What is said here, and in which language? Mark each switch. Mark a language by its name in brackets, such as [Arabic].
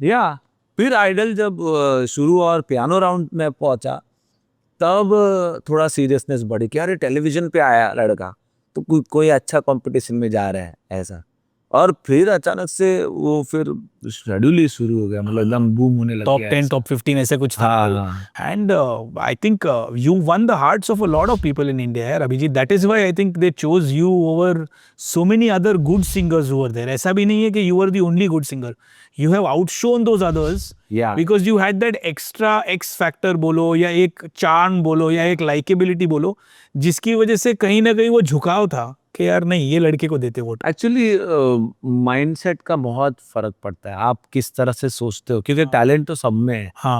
[Hindi] या फिर आइडल जब शुरू और पियानो राउंड में पहुंचा तब थोड़ा सीरियसनेस बढ़ी कि अरे टेलीविजन पे आया लड़का तो कोई अच्छा कंपटीशन में जा रहा है ऐसा. और फिर अचानक से वो फिर शेड्यूल ही शुरू हो गया, मतलब एकदम बूम होने लग [English] top [Hindi] गया 10 टॉप 15 ऐसे कुछ था। हाँ [English] And I think you won the hearts of a lot of people in India, यार Abhijeet. That is why I think they chose you over so many other good singers who were there. [Hindi] ऐसा भी नहीं है कि [English] you were the only good singer. You have outshone those others Yeah. because you had that extra X factor [Hindi] बोलो या एक charm बोलो या एक likability बोलो, जिसकी वजह से कहीं ना कहीं वो झुकाव था कि यार नहीं, ये लड़के को देते वोट. एक्चुअली माइंडसेट का बहुत फर्क पड़ता है, आप किस तरह से सोचते हो, क्योंकि टैलेंट तो सब में है,